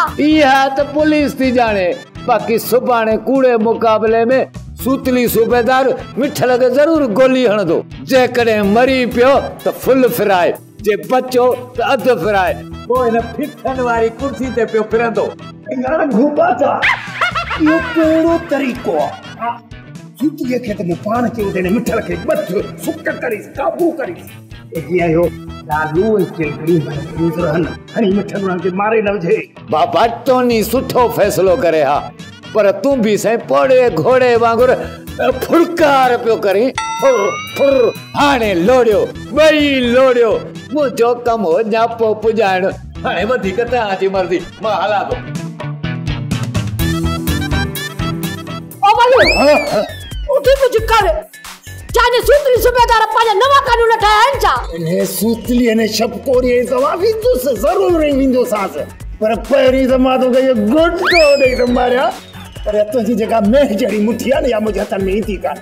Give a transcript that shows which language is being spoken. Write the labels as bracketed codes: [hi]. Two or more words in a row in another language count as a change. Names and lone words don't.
[sd] इहा त पुलिस थी ॼाणे, बाक़ी सुभाणे कूड़े मुक़ाबले में सूतली सूबेदार मिठल खे ज़रूरु गोली हणंदो। जेकॾहिं मरी पियो त फुल फिराए, जे बचो त अधु फिराए, पोइ हिन फिथन वारी कुर्सी ते पियो फिरंदो। यार घूबा था इहो कहिड़ो तरीक़ो आहे? सूतलीअ खे त मूं पाण चयो त मिठल खे बच सुक करीसि, काबू करीसि। जीअं इहो लालू ऐं चिलकड़ी महफूज़ रहनि, हणी मिठल उन्हनि खे मारे न विझे। बाबा टोनी सुठो फ़ैसिलो करे हा, पर तूं बि साईं पोड़े घोड़े वांगुरु फुड़कार पियो करीं। फुर फुर हाणे लोड़ियो, ॿई लोड़ियो। मुंहिंजो कमु हो ञापो पुॼाइणु, हाणे वधीक तव्हांजी मर्ज़ी, मां हलां थो। ओ बलू उठी कुझु कर। चाहे सूतली सूबेदार पंहिंजा नवां कानून ठाहिया आहिनि छा? इन सूतली ने शपकोरी दवा वेंदुसि, ज़रूरु वेंदुसि, पर पहिरीं त मां तोखे इहो गुंडो ॾेई थो मारियां। पर तुंहिंजी जेका मेह जहिड़ी मुठी आहे न, या मुंहिंजे हथनि में ईंदी कान।